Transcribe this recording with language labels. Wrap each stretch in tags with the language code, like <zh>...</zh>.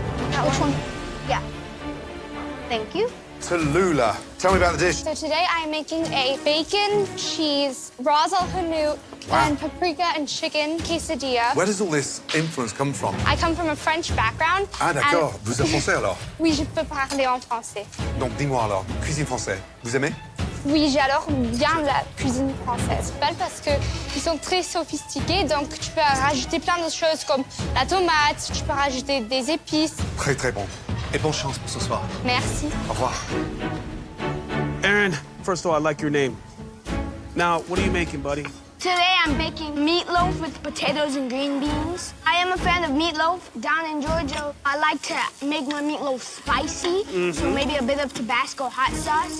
<en>Which one? Yeah. Thank you. Tallulah, tell me about the dish. So today I'm making a bacon, cheese, ras al hanout, and paprika and chicken quesadilla. Where does all this influence come from? I come from a French background.</en> <fr>Ah, d'accord. Vous êtes français alors? Oui, je peux parler en français. Donc, dis-moi alors, cuisine française, vous aimez? Oui, j'adore bien la cuisine française. Pas parce qu'ils sont très sophistiqués, donc tu peux rajouter plein de choses comme la tomate, tu peux rajouter des épices. Très, très bon. Et bonne chance pour ce soir. Merci. Au revoir.</fr> <en>Aaron, first of all, I like your name. Now, what are you making, buddy? Today I'm baking meatloaf with potatoes and green beans. I am a fan of meatloaf. Down in Georgia, I like to make my meatloaf spicy, so maybe a bit of Tabasco hot sauce.</en>